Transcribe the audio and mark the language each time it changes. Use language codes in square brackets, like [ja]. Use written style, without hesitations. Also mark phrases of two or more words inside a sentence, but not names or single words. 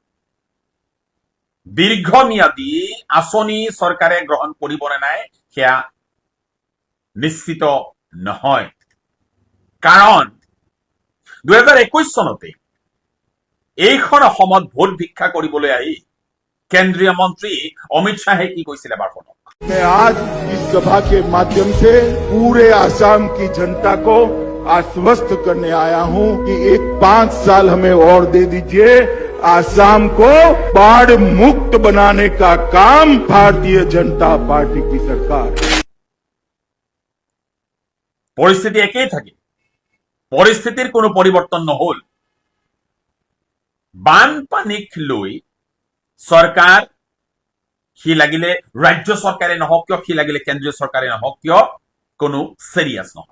[as] দীৰ্ঘম্যাদী আঁচনি চৰকাৰে গ্ৰহণ কৰিব নে নাই সেয়া নিশ্চিত নহয়। কাৰণ 2021 চনতে এইখন অসমত ভোট ভিক্ষা কৰিবলৈ আহি কেন্দ্ৰীয় মন্ত্ৰী অমিত শ্বাহে কি কৈছিলে এবাৰ শুনক। [hi] मैं आज इस सभा के माध्यम से पूरे आसाम की जनता को आश्वस्त करने आया हूं कि एक 5 साल हमें और दे दीजिए। आसाम को बाढ़ मुक्त बनाने का काम भारतीय जनता पार्टी की सरकार। [as] পৰিস্থিতি একেই থাকে, পৰিস্থিতিৰ কোনো পৰিৱৰ্তন নহল। বানপানীক লৈ চৰকাৰ, সি লাগিলে ৰাজ্য চৰকাৰে নহওক কিয়, সি লাগিলে কেন্দ্ৰীয় চৰকাৰে নহওক কিয়, কোনো চিৰিয়াছ নহয়।